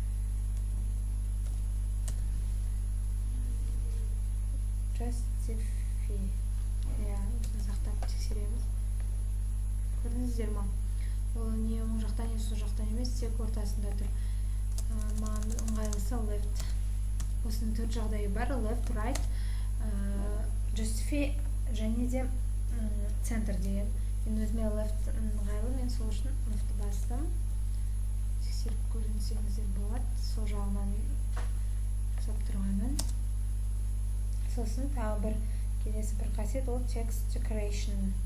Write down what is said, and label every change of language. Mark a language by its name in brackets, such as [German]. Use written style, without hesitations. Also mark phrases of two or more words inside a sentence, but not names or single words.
[Kazakh] Justify. Осыны сақтап тексереміз. Көрдіңіздер ма? Ол не оң жақтан, не сол жақтан емес, тек ортасында тұр. Маған ыңғайлысы left. Осының төрт жағдайы бар: [English] left, right, justify [Kazakh] және де center деген. Мен өзіме left ыңғайлы, мен сол үшін left'ті бастым. Тексеріп көрсеңіздер болады. Сол жағынан жасап тұрғанмын. Сосын тағы бір келесі бір қасиет, ол [English] text decoration.